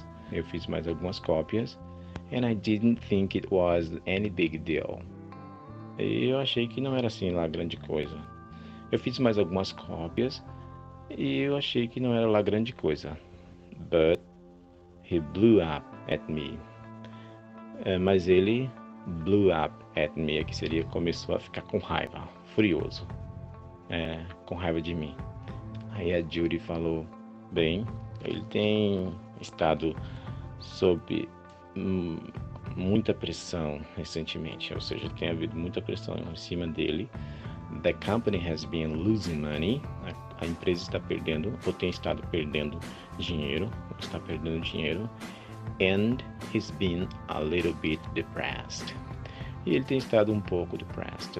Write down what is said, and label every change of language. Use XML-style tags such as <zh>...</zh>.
<pt>Eu fiz mais algumas cópias.</pt> <en>And I didn't think it was any big deal.</en> <pt>E eu achei que não era assim lá grande coisa. Eu fiz mais algumas cópias e eu achei que não era lá grande coisa.</pt> <en>But he blew up at me.</en> <pt>Mas ele</pt> <en>blew up at me,</en> <pt>que seria começou a ficar com raiva, furioso, com raiva de mim. Aí a Judy falou, bem, ele tem estado sob muita pressão recentemente, ou seja, tem havido muita pressão em cima dele.</pt> <en>The company has been losing money.</en> <pt>A empresa está perdendo, ou tem estado perdendo dinheiro, está perdendo dinheiro.</pt> <en>And he's been a little bit depressed.</en> <pt>E ele tem estado um pouco depressed.</pt>